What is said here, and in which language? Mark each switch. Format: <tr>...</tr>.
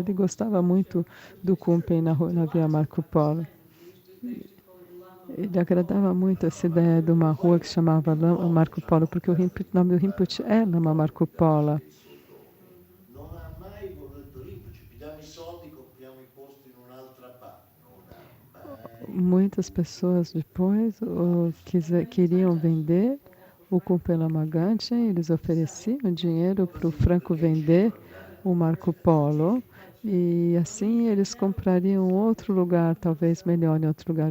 <pt>Ele gostava muito do Kumpen na Via Marco Polo. Ele agradava muito essa ideia de uma rua que se chamava Marco Polo, porque o nome do Rinpoche é Lama Marco Polo.</pt> <it>Non ha mai voluto Rinpoche, pigliamo i soldi, compriamo i posti in un'altra parte. Non ha mai.</it> <pt>Muitas pessoas depois queriam vender o Kumpel Namagante, eles ofereciam dinheiro para o Franco vender o Marco Polo, e assim eles comprariam outro lugar, talvez melhor em outro lugar.</pt>